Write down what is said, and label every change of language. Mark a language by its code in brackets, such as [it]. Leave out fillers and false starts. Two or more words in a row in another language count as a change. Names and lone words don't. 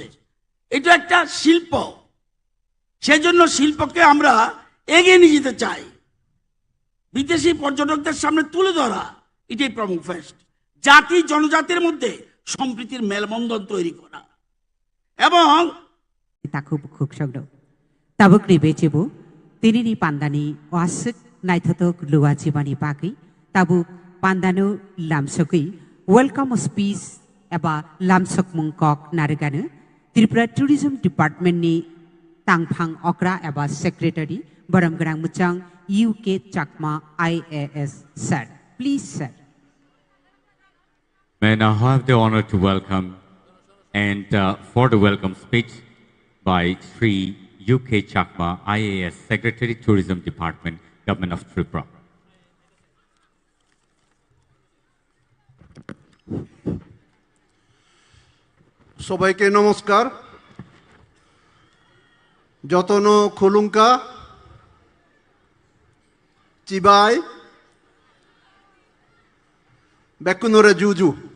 [bn] এটা একটা শিল্প, সেজন্য শিল্পকে আমরা এগিয়ে নিয়ে যেতে চাই, বিদেশি পর্যটকদের সামনে তুলে ধরা, এটাই প্রোমো ফেস্ট। জাতি জনজাতির মধ্যে সম্প্রীতির মেলবন্ধন তৈরি করা এবং [trp] takuk khuksogdo tabuk ni bechebo tini ni pandani wasuk naithotok luwachi bani paki tabuk pandanu lamsokui [en] welcome speech [trp] eba lamsok mungkok nariganu Tripura Tourism Department ni tangphang okra eba secretary baramgrang muchang UK Chakma IAS sir. [en] Please sir. May I now have the honor to welcome and for the welcome speech by Sri UK Chakma IAS Secretary Tourism Department, Government of Tripura. [bn] সবাইকে নমস্কার। [trp] যতন খুলুঙ্কা চিবাই বেকুনরে জুজু।